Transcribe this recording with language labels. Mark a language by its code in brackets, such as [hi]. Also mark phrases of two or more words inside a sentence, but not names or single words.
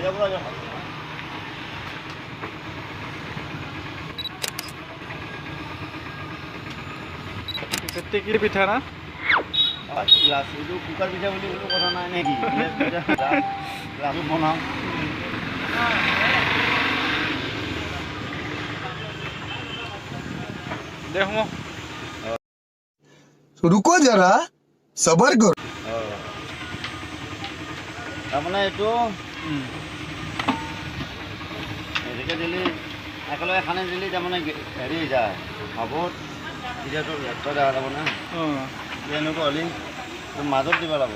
[as] টেকেলি পিঠা না কুকাৰ পিঠা বুলি কোনো কথা নাই নেকি? লাডু বনাওঁ। দে শুনো [hi] रुको जरा सबर करो। [as] তাৰমানে এইটো এনেকৈ দিলে একেলগে খানি দিলে তাৰমানে হেৰি যায় ভাবত এতিয়াতো লেপটপ দেখা যাব না এনেকুৱা হ'লে মাজত দিব লাগিব।